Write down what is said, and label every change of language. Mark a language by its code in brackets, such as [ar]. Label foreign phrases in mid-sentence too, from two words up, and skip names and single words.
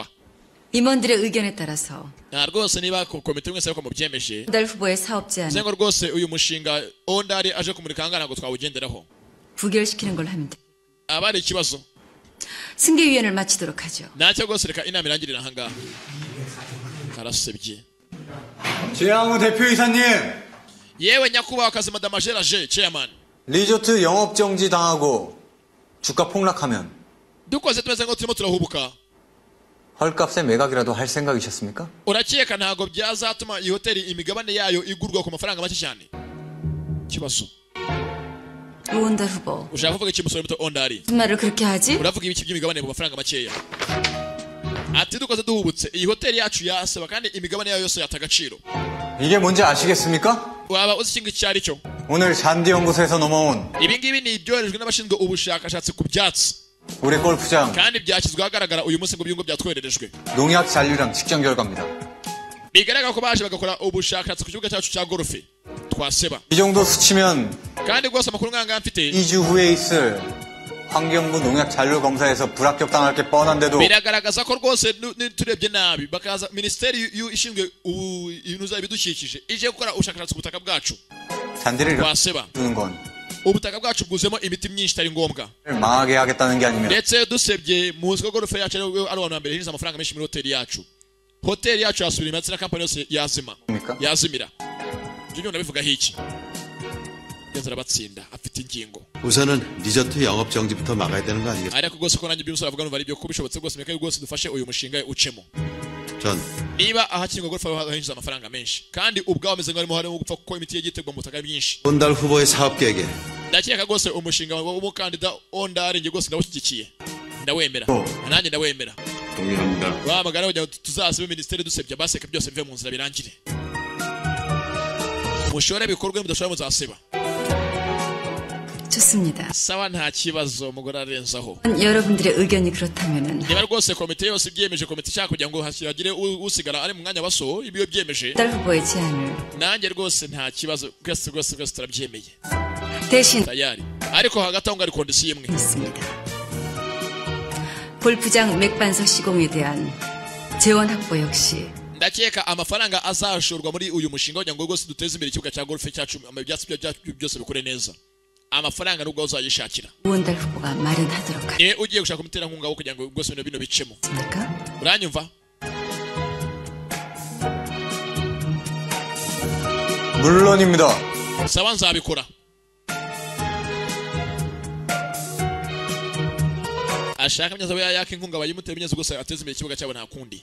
[ko] 임원들의 의견에 따라서 [rw] nta rwose niba komite mwese ko mubyemeje [ko] 우원달 후보의 사업 제안 [rw] zengo rwose uyu mushinga ondari aje kumurika hangana ngo twawugenderaho [ko] 부결시키는 걸로 하면 돼. [rw] abari ikibazo [ko] 승계위원회를 마치도록 하죠. [rw] ntacyo rwose reka inama irangirira ahangaha. karasebye. [ko] 최양우 대표이사님. [rw] yewe nyakubahwa kazi madame Geraje chairman. [ko] 리조트 영업 정지 당하고 주가 폭락하면 [rw] dukoze tumeze ngo turimo turahubuka [ko] 헐값에 매각이라도 할 생각이셨습니까? [rw] urakeka ntago byazatuma iyi hoteli imigabane yayo igurwa ku mafaranga make cyane? kibazo [ko] 오온달 후보. [rw] ushaka kuvuga iki musore muto ondari? [ko] 무슨 말을 그렇게 하지? [rw] uravuga ibiki by'imigabane mu mafaranga makeya? ati dukoze duhubutse iyi hoteli yacu yasaba kandi imigabane yayo yose yata agaciro. [ko] 이게 뭔지 아시겠습니까? [rw] waba uzi ikintu icyo ari cyo? [ko] 오늘 잔디 연구소에서 넘어온 [rw] ibi ngibi ni ibyoherejwe n'abashinzwe ubushakashatsi ku byatsi [ko] 우리 골프장 [rw] kandi byashyizwe ahagaragara uyu munsi ngo byungo byatwohererejwe. [ko] 농약 잔류량 측정 결과입니다. [rw] bigaragara ko baje bagakora ubushakashatsi ku kibuga cyacu cya golfe twaseba. [ko] 이 정도 수치면 [rw] kandi rwose amakuru nk'aya mfite [ko] 2주 후에 있을 환경부 농약 잔류 검사에서 불합격 당할 게 뻔한데도 [rw] biragaragaza ko rwose turebye nabi bakaza minisiteri ishinzwe ibintu bidukikije ije gukora ubushakashatsi ku butaka bwacu [ko] 잔디를 [rw] twaseba. [ko] 주는 건 [rw] ubutaka bwacu bwuzuyemo imiti myinshi itari ngombwa [ko] 망하게 하겠다는 게 아니면 [rw] ndetse dusebye muzi ko golfe yacu ari abantu ba mbere hinjiza amafaranga menshi muri hoteli yacu yasubira imatsi na kampani yose yazimira. ibyo nabivugaho iki? yeza arabatsinda afite ingingo. [ko] 우선은 리조트 영업 정지부터 막아야 되는 거 아니겠어요? [rw] ariko rwose ko nanjye by'umusore avuga numva ari byo ko bishobotse rwose meka rwose dufashe uyu mushinga ucemo. [ko] 전 [rw] niba ahakinirwa golfe hinjiza amafaranga menshi kandi ubwawe ameze nk'aho harimo gupfa kuko imiti yagiye itegwa mu butaka byinshi. [ko] 온달 후보의 사업 계획에 [rw] ndakeka rwose umushinga w'umukandida ondari njye rwose ndawushyigikiye ndawemera nanjye ndawemera. [ko] 동의합니다. [rw] wamagana kugira ngo tuzasibe minisiteri dusebya baseka byose bive mu nzira birangire. mushore bikorwe mudashobora muzasiba. [ko] 좋습니다. [rw] sawa nta kibazo umugore arenzaho. [ko] 여러분들의 의견이 그렇다면은 [rw] niba rwose komite yose ibyemeje komite ishaka kugira ngo hagire usigara ari mu mwanya baso ibyo byemeje [ko] 달 후보의 제안을 [rw] nanjye rwose nta kibazo rwose turabyemeye [ko] 대신 [rw] tayari ariko hagati aho ngo ari kondisiyo imwe [ko] 있습니다. 골프장 맥반석 시공에 대한 재원 확보 역시 [rw] ndakeka amafaranga azashorwa muri uyu mushinga kugira ngo rwose duteze imbere ikibuga cya golfe cyacu ibyatsi byacu byose bikure neza. amafaranga nubwo uzayishakira [ko] 오온달 후보가 마련하도록 [rw] niwe ugiye gushaka umuterankunga wo kugira ngo rwose bino bicemo. [ko] 하겠습니까? [rw] uranyumva? [ko] 물론입니다. [rw] sawa nzabikora. ashaka mnyaza we yaka inkunga bayimuteye binyeze gusa ateze imbere ikibuga cyabo nta kundi.